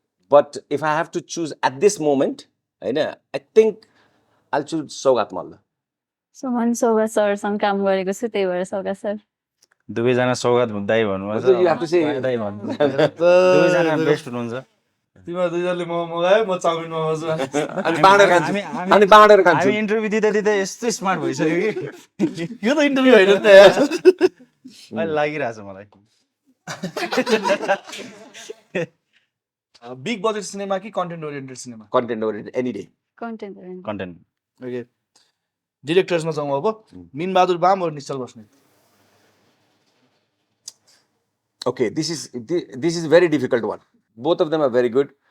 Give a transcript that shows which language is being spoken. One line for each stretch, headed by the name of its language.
English: But if I have to choose at this moment, I think I'll choose Saugat Malla.
Nepali: So मन सौगात सरसँग काम गरेको छु त्यही भएर सौगात सर दुवैजना सौगात दाइ भन्नुपर्छ
English: Also, you have to say-
Nepali: माया दाइ भन्नुपर्छ दुवैजना बेस्ट हुनुहुन्छ तिमीहरू दुईजनाले मोमो मगायो म चाउमिन मगाउँछु अनि बाँडेर खान्छु. हामी- अनि बाँडेर खान्छु. हामी इन्टरभ्यू दिँदा दिँदा यस्तो स्मार्ट भइसक्यो कि यो त इन्टरभ्यू होइन नि त यार। अहिले लागिरहेछ मलाई बिग बजेट सिनेमा कि content oriented cinema
English: Content oriented any day.
Nepali: Content content okay डिरेक्टर्समा जाउँ अब मिनबहादुर बाम और निश्चल Basnet
English: Okay, this is a very difficult one. Both of them are very good.